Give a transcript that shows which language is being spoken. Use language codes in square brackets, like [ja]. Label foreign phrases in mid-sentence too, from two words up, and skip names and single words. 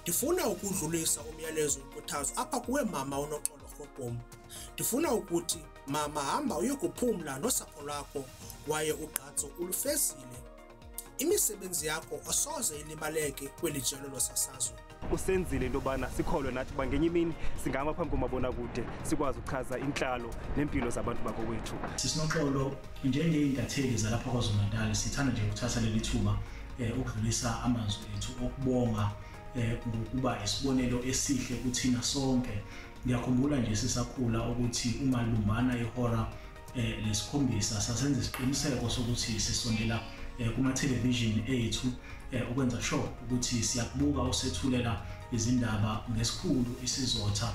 [xh] Ndifuna ukudlulisa umyalezo wenkuthazo apha kuwe mama uNoxolo Grootboom. Ndifuna ukuthi mama hamba uyokuphumla nosapho lwakho kwaye ugqatso ulufezile. Imisebenzi yakho asoze ilibaleke kweli jelo losasazo. Usenzile into yobana sikholwe nathi uba ngenye imini singama phambi komabonakude sikwazi ukuchaza inhlalo nempilo zabantu bakowethu. [zu] SisiNoxolo njengey'ntatheli zalapha KwaZulu-Natal sithanda nje ukuthatha leli thuba ukudlulisa amazwi ethu okubonga ngokuba isibonelo esihle kuthina sonke. Ngiyakhumbula nje sisakhula ukuthi uma lumbana ihora lesikhombisa sasenza isiqiniseko sokuthi sisondela kuma-television ethu ukwenza sure ukuthi siyakubuka usethulela izindaba ngesikhulu isizotha.